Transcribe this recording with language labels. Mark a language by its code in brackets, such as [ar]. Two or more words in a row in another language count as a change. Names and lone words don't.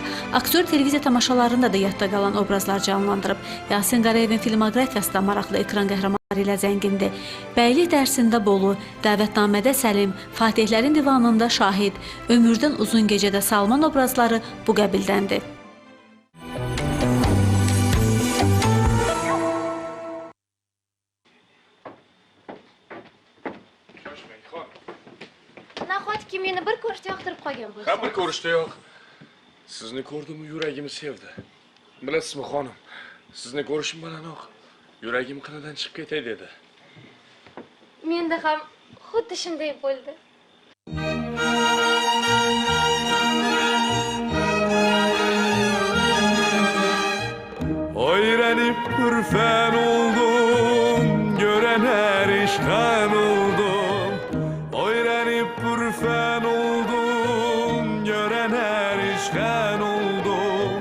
[az] Aktyor televiziya tamaşalarında da yadda qalan obrazlar canlandırıb. Yasin Qarayevin filmoqrafiyası da maraqlı ekran qəhrəmanları ilə zəngindir. Bəylik dərsində Bolu, Dəvətnamədə Səlim, Fatihlərin divanında Şahid, Ömürdən uzun gecədə Salman obrazları bu qəbildəndir. [uz] Nahotki meni bir ko'rishda yoqtirib qolgan bo'lsa. Ha, bir ko'rishda yo'q. Sizni ko'rdim, yuragim sevdi. Bilasizmi, xonim? Sizni ko'rishim bilanoq yuragim qinidan chiqib ketay dedi. Menda ham xuddi shunday bo'ldi. [tr] Öğrenip pürfen oldum, gören her işten oldum. Öğrenip pürfen oldum, gören her işten oldum.